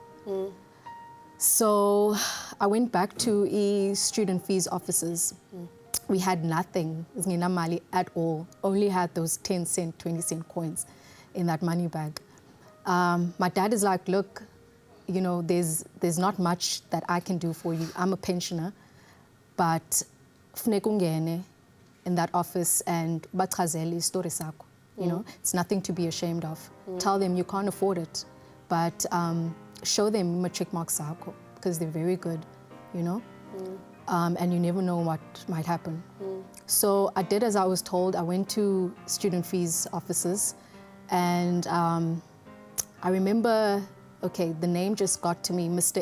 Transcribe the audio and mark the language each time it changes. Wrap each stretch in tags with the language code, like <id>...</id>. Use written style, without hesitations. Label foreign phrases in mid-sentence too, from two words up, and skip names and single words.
<en>So I went back to student fees offices. We had nothing, mali at all, only had those 10-cent, 20-cent coins in that money bag. My dad is like, look, you know, there's not much that I can do for you. I'm a pensioner, but</en> <xh>funeka ungene</xh> <en>in that office and</en> <xh>bachazele istori sakho.</xh> <en>You know, it's nothing to be ashamed of. Tell them you can't afford it, but show them matric marks sakho because they're very good, you know. And you never know what might happen. So I did as I was told. I went to student fees offices, and I remember, okay, the name just got to me, Mr.</en>